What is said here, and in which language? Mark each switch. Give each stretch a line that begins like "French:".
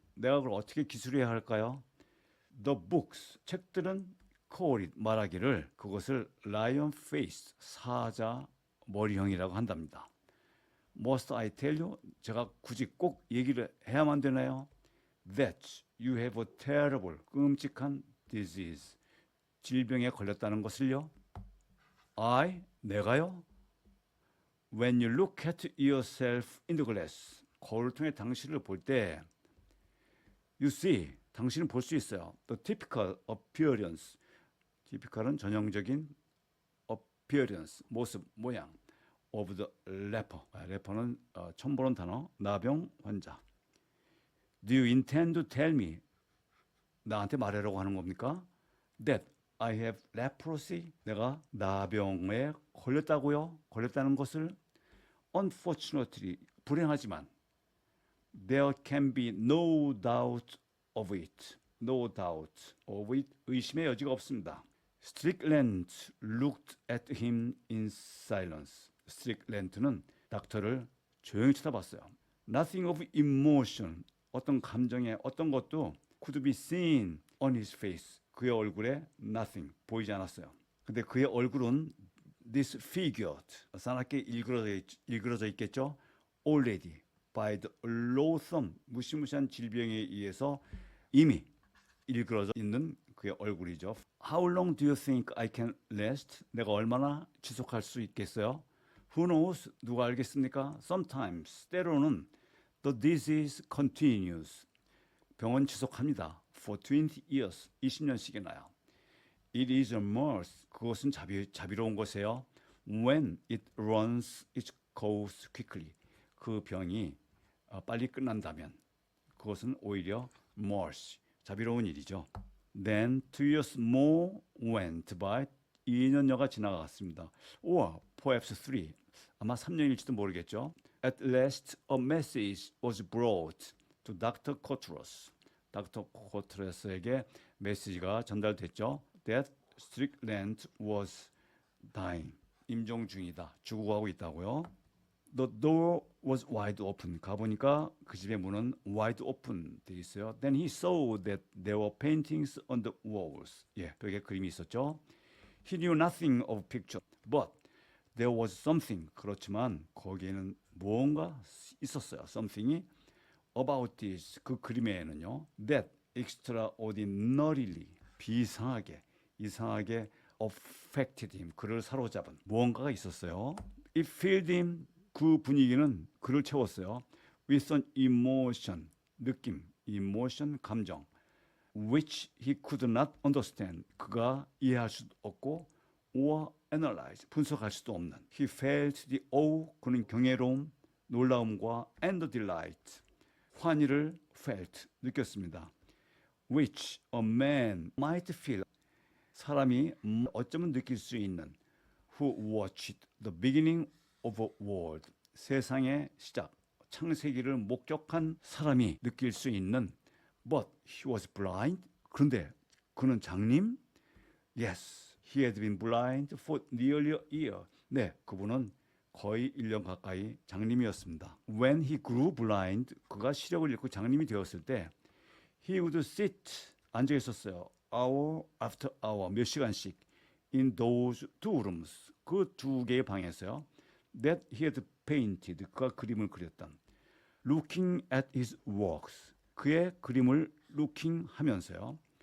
Korean: 내가 그걸 어떻게 기술해야 할까요?
English: The books.
Korean: 책들은
English: call it.
Korean: 말하기를 그것을
English: lion face.
Korean: 사자 머리형이라고 한답니다.
English: Must I tell you?
Korean: 제가 굳이 꼭 얘기를 해야만 되나요?
English: That you have a terrible,
Korean: 끔찍한
English: disease.
Korean: 질병에 걸렸다는 것을요. 내가요?
English: When you look at yourself in the glass.
Korean: 거울을 통해 당신을 볼 때
English: you see.
Korean: 당신은 볼 수 있어요.
English: The typical appearance.
Korean: typical은 전형적인 appearance. 모습, 모양.
English: of the leper.
Korean: leper는 처음 보는 단어. 나병 환자.
English: Do you intend to tell me?
Korean: 나한테 말하려고 하는 겁니까?
English: That I have leprosy.
Korean: 내가 나병에 걸렸다고요? 걸렸다는 것을
English: unfortunately
Korean: 불행하지만
English: there can be no doubt of it. No doubt of it.
Korean: 의심의 여지가 없습니다.
English: Strickland looked at him in silence.
Korean: 스트릭랜드는 닥터를 조용히 쳐다봤어요.
English: Nothing of emotion.
Korean: 어떤 감정의 어떤 것도
English: could be seen on his face.
Korean: 그의 얼굴에 nothing. 보이지 않았어요. 근데 그의 얼굴은 disfigured. 사납게 일그러져 있겠죠.
English: Already by the loathsome.
Korean: 무시무시한 질병에 의해서 이미 일그러져 있는 그의 얼굴이죠.
English: How long do you think I can last?
Korean: 내가 얼마나 지속할 수 있겠어요?
English: Who knows?
Korean: 누가 알겠습니까?
English: Sometimes,
Korean: 때로는
English: the disease continues.
Korean: 병은 지속합니다.
English: For 20 years,
Korean: 20년씩이나요.
English: It is a mirth.
Korean: 그것은 자비로운 것이에요.
English: When it runs its course quickly.
Korean: 그 병이 빨리 끝난다면 그것은 오히려 mirth. 자비로운 일이죠.
English: Then 2 years more went by.
Korean: 2년여가 지나갔습니다.
English: Or perhaps 3.
Korean: 아마 3년일지도 모르겠죠.
English: At last a message was brought to Dr. Coutras.
Korean: 닥터 코트라스에게 메시지가 전달됐죠.
English: That Strickland was dying.
Korean: 임종 중이다. 죽어가고 있다고요.
English: The door was wide open.
Korean: 가보니까 그 집의 문은
English: wide open
Korean: 돼 있어요.
English: Then he saw that there were paintings on the walls.
Korean: 예, 벽에 그림이 있었죠.
English: He knew nothing of picture, but there was something.
Korean: 그렇지만 거기에는 무언가 있었어요.
English: Something이 about this.
Korean: 그 그림에는요.
English: That extraordinarily.
Korean: 비상하게, 이상하게
English: affected him.
Korean: 그를 사로잡은 무언가가 있었어요.
English: It filled him.
Korean: 그 분위기는 그를 채웠어요.
English: With an emotion. 느낌. emotion, 감정. Which he could not understand.
Korean: 그가 이해할 수도 없고
English: or analyze.
Korean: 분석할 수도 없는.
English: He felt the awe.
Korean: 그는 경외로움, 놀라움과
English: and the delight.
Korean: 환희를 felt 느꼈습니다.
English: which a man might feel
Korean: 사람이 어쩌면 느낄 수 있는
English: who watched the beginning of a world
Korean: 세상의 시작 창세기를 목격한 사람이 느낄 수 있는
English: but he was blind
Korean: 그런데 그는 장님
English: yes he had been blind for nearly a year
Korean: 네 그분은 거의 1년 가까이 장님이었습니다.
English: When he grew blind
Korean: 그가 시력을 잃고 장님이 되었을 때
English: he would sit
Korean: 앉아 있었어요.
English: hour after hour
Korean: 몇 시간씩
English: in those two rooms
Korean: 그 두 개의 방에서요.
English: that he had painted
Korean: 그가 그림을 그렸던
English: looking at his works
Korean: 그의 그림을
English: looking
Korean: 하면서요.